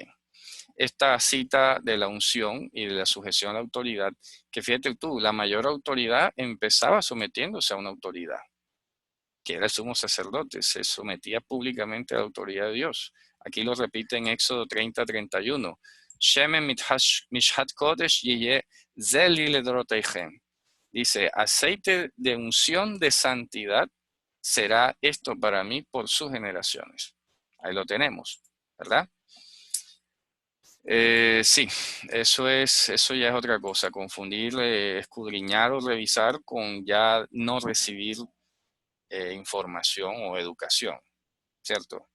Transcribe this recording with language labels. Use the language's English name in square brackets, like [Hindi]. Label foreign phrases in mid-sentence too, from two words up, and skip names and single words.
[Spanish] Esta cita de la unción y de la sujeción a la autoridad, que fíjate tú, la mayor autoridad empezaba sometiéndose a una autoridad, que era el sumo sacerdote, se sometía públicamente a la autoridad de Dios. Aquí lo repite en Éxodo 30:31. [Hebrew] שמן משחת קדש יהיה זה לי לדרתיכם. [Spanish] Dice, aceite de unción de santidad será esto para mí por sus generaciones. Ahí lo tenemos, ¿verdad? Sí, eso ya es otra cosa, confundir, escudriñar o revisar con ya no recibir información o educación, ¿cierto?